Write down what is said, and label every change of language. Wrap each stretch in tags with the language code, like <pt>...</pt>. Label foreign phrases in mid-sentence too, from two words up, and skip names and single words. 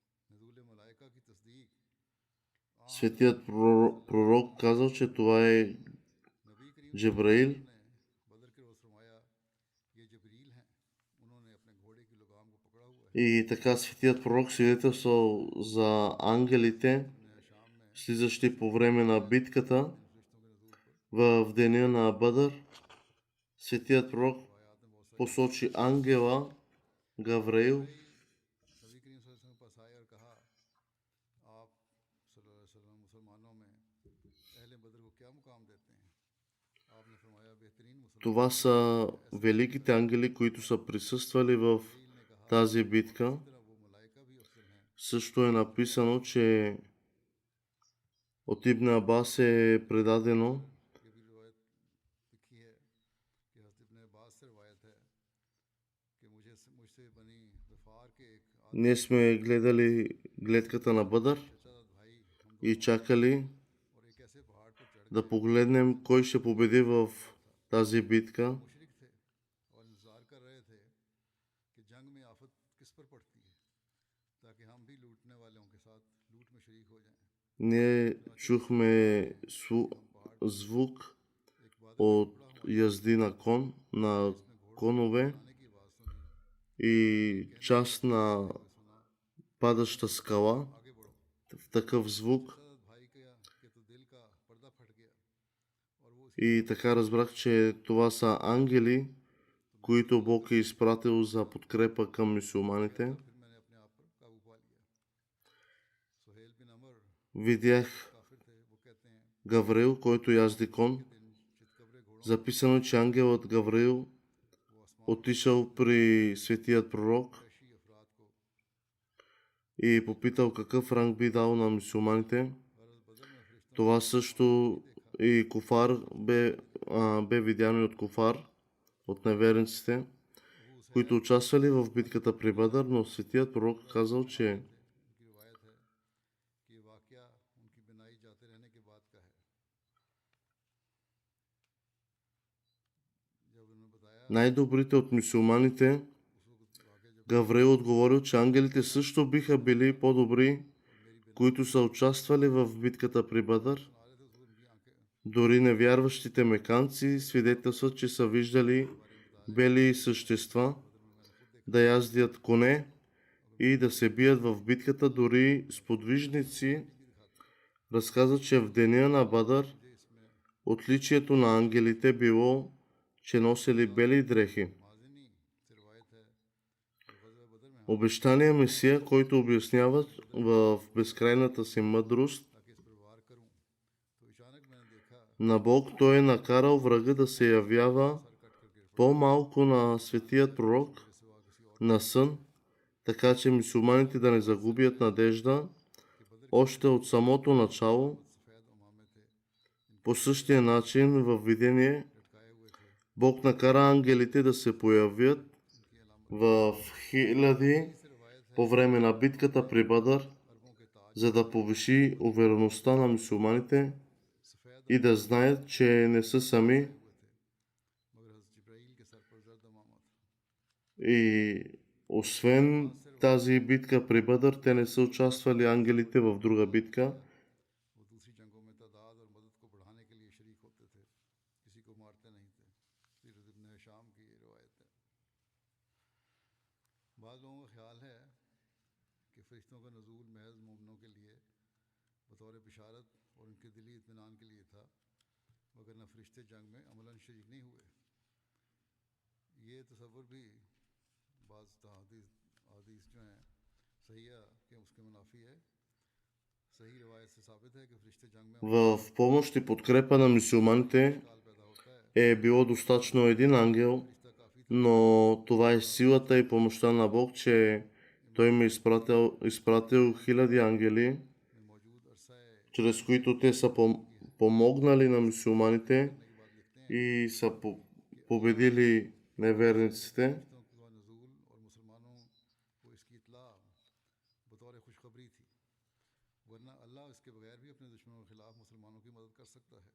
<hi>नज़ूल मलाइका की तस्दीक</hi> <bg>Светият пророк казал, че това е</bg> <hi>नबी करीम</hi> <bg>Джибраил.</bg> <hi>ने बदर के रोज़ फरमाया ये जबरील हैं, उन्होंने अपने घोड़े की लगाम को पकड़ा हुआ है।</hi> <bg>И така светият пророк свидетелствал за ангелите,</bg> <hi>इब्न शाम में</hi> <bg>слизащи по време на битката</bg> <hi>इन फरिश्तों के नज़ूल पर</hi> <bg>в деня на Бадър. Светият пророк</bg> <hi>आयात में बहुत सारी</hi> <bg>посочи ангела Гавраил,</bg> <hi>नबी करीम</hi> <ar>صلى الله عليه وسلم</ar> <hi>के पास आए और कहा आप</hi> <ar>صلى الله عليه وسلم</ar> <hi>मुसलमानों में अहले बदर को क्या मुकाम देते हैं? आपने फरमाया बेहतरीन मुसलमान।</hi> <bg>това са великите ангели, които са присъствали в</bg> <hi>ने कहा</hi> <bg>тази битка.</bg> <hi>इसी तरह वो मलाइका भी अफजल हैं।</hi> <bg>Също е написано, че от Ибн Абас е предадено,</bg> <hi>ये भी रिवायत लिखी है कि हज़रत इब्न अब्बास से रिवायत है कि मुझसे बनी गफार के एक</hi> <bg>ние сме гледали гледката на Бадър</bg> <hi>चचा भाई हम</hi> <bg>и чакали</bg> <hi>और एक ऐसे पहाड़ पर चढ़</hi> <bg>да погледнем кой ще победи в тази битка.</bg> <hi>मुशरिक थे और इंतजार कर रहे थे कि जंग में आफत किस पर पड़ती है ताकि हम भी लूटने वालों के साथ लूट में शरीक हो जाएं।</hi> <bg>Ние чухме звук</bg> <hi>एक बादल</hi> <bg>от язди на конове</bg> <hi>आने की आवाज़ सुनी,</hi> <bg>и част на</bg> <hi>सुना</hi> <bg>падаща скала.</bg> <hi>आगे बढ़ो।</hi> <bg>В такъв звук.</bg> <hi>चचा भाई के तो दिल का पर्दा फट गया और वो</hi> <bg>И така разбрах, че това са ангели, които Бог е изпратил за подкрепа към мюсюлманите.</bg> <hi>फिर मैंने अपने आप पर काबू पा लिया। सुहेल बिन अमर</hi> <bg>Видях</bg> <hi>काफिर थे, वो कहते हैं</hi> <bg>Гавраил, който язди кон.</bg> <hi>दिन चितकबरे घोड़ों</hi> <bg>Записано е, че ангелът Гавраил</bg> <hi>वो आसमान</hi> <bg>отишъл при светият пророк</bg> <hi>वैशी अफराद को</hi> <bg>и попитал какъв ранг би дал на мюсюлманите.</bg> <hi>गरज बदर में फरिश्तों</hi> <bg>Това също и куфар бе видяно и от куфар, от неверниците, които участвали в битката при Бадър, но светият пророк казал, че</bg> <hi>उनकी रिवायत है कि ये वाकया उनकी बिनाई जाते रहने के बाद का है। जब उन्होंने बताया</hi> <bg>най-добрите от мюсюлманите,</bg> <hi>उस वक्त वाकया जब</hi> <bg>Гавраил отговорил, че ангелите също биха били по-добри, които са участвали в битката при Бадър.</bg> <hi>सुना रहे थे तो उनकी आंखें</hi> <bg>Дори невярващите меканци свидетелстват, че са виждали бели същества да яздят коне и да се бият в битката. Дори сподвижници разказват, че в деня на Бадър отличието на ангелите било, че носили бели дрехи.</bg> <hi>माजिनी से रिवायत है कि गज़वा बदर में</hi> <bg>Обещания Месия, който обяснява в безкрайната си мъдрост</bg> <hi>ताकि इस पर वार करूं तो अचानक मैंने देखा</hi> <bg>на Бог, той е накарал врага да се явява по-малко на светият пророк на сън, така че мюсюлманите да не загубят надежда още от самото начало.</bg> <hi>सफ़ेद उमामे थे,</hi> <bg>По същия начин във видение</bg> <hi>लटकाए हुए थे।</hi> <bg>Бог накара ангелите да се появят в хиляди по време на битката при Бадър,</bg> <hi>अरबों के ताज</hi> <bg>за да повиши увереността на мюсюлманите</bg> <hi>सफ़ेद</hi> <bg>и да знаят, че не са сами.</bg> <hi>हुए थे, मगर हज़रत जिब्राइल के सर पर जर्द उमामा था।</hi> <bg>И освен тази битка при Бадър, те не са участвали ангелите в друга битка.</bg> <hi>वो दूसरी जंगों में तादाद और मदद को बढ़ाने के लिए शरीक होते थे, किसी को मारते नहीं थे। सीरत इब्न शाम की ये रिवायत है। बाद लोगों का ख्याल है कि फरिश्तों का नज़ूल महज मोमिनों के लिए बतौर बिशारत और उनके दिली इत्मीनान के लिए था, वगरना फरिश्ते जंग में अमलन शरीक नहीं हुए। ये तसव्वुर भी बाज़ हदीस जो हैं सही है कि उसके मुनाफी है। सही रिवायत से साबित है कि फरिश्ते जंग में</hi> <bg>В помощ и подкрепа на мюсюлманите</bg> <hi>काल पैदा होता है।</hi> <bg>е било достатъчно един ангел,</bg> <hi>फरिश्ता काफ़ी था</hi> <bg>но това е силата и помощта на Бог, че той им е изпратил хиляди ангели,</bg> <hi>में मौजूद अरसा</hi> <bg>чрез които те са помогнали на мюсюлманите</bg> <hi>के बाद लिखते हैं</hi> <bg>и са победили неверниците.</bg> <hi>फरिश्तों का नज़ूल और मुसलमानों को इसकी इत्ला बतौर खुशखबरी थी, वरना अल्लाह इसके बगैर भी अपने दुश्मनों के खिलाफ मुसलमानों की मदद कर सकता है।</hi>